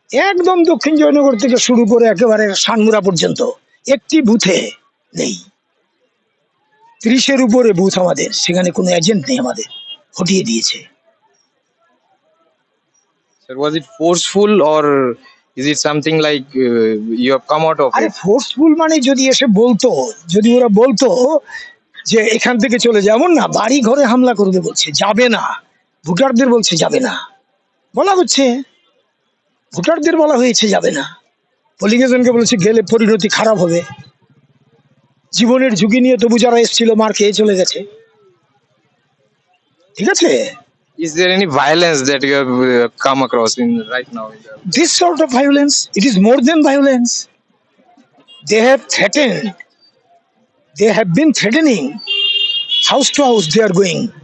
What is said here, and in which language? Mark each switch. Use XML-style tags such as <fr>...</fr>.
<bn>একদম দক্ষিণ জয়নগর থেকে শুরু করে একেবারে শানমুরা পর্যন্ত একটি বুথে নেই। 30-এর উপরে বুথ আমাদের, সেখানে কোনো এজেন্ট নেই, আমাদের হটিয়ে দিয়েছে।</bn> <en>Sir, was it forceful or is it something like you have come out of</en> <bn>আরে</bn> <en>it?</en> <bn>ফোর্সফুল মানে যদি এসে বলতো, যদি ওরা বলতো যে এখান থেকে চলে যেমন না, বাড়ি ঘরে হামলা করবে বলছে, যাবে না। ভোটারদের বলছে যাবে না, বলা হচ্ছে ভোটারদের বলা হয়েছে যাবে না। পোলিং এজেন্টকে বলেছে গেলে পরিণতি খারাপ হবে। জীবনের ঝুঁকি নিয়ে তবু যারা এসেছিল মার খেয়ে চলে গেছে। ঠিক আছে।</bn> <en>Is there any violence that you have come across in right now? This sort of violence, it is more than violence. They have threatened. They have been threatening. House to house they are going.</en>